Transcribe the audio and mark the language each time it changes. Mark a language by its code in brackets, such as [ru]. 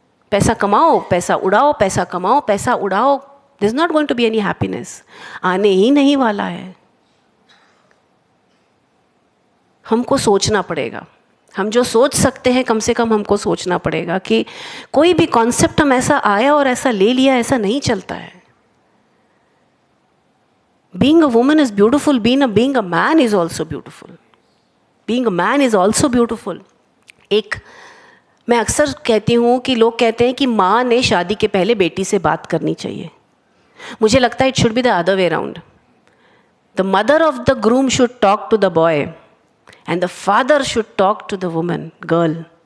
[hi] पैसा कमाओ, पैसा उड़ाओ, पैसा कमाओ, पैसा उड़ाओ. There is not going to be any happiness. आने ही नहीं वाला है. हमको सोचना पड़ेगा. हम जो सोच सकते हैं, कम से कम हमको सोचना पड़ेगा कि कोई भी कॉन्सेप्ट हम ऐसा आया और ऐसा ले लिया, ऐसा नहीं चलता है. [en] Being a woman is beautiful. Being a man is also beautiful. Being a man is also beautiful. [hi] मैं अक्सर कहती हूँ कि लोग कहते हैं कि माँ ने शादी के पहले बेटी से बात करनी चाहिए. [en] मुझे लगता है it should be the other way around. The mother of the groom should talk to the boy and the father should talk to the woman, girl.